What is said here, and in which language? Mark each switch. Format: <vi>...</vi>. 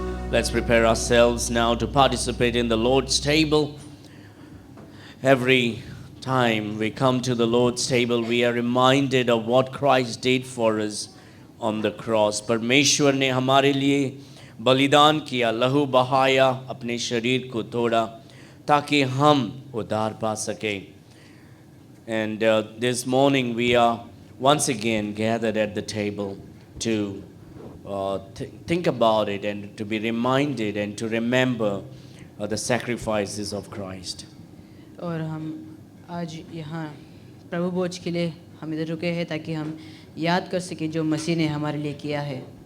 <en>Let's prepare ourselves now to participate in the Lord's table. Every time we come to the Lord's table, we are reminded of what Christ did for us on the cross.</en> <hi>परमेश्वर ने हमारे लिए बलिदान किया, लहू बहाया, अपने शरीर को तोड़ा ताकि हम उद्धार पा सके.</hi> <en>And this morning we are once again gathered at the table to think about it and to be reminded and to remember the sacrifices of Christ.</en> <hi>और हम आज यहाँ प्रभु भोज के लिए हम इधर रुके हैं ताकि हम याद कर सकें जो मसीह ने हमारे लिए किया है.</hi>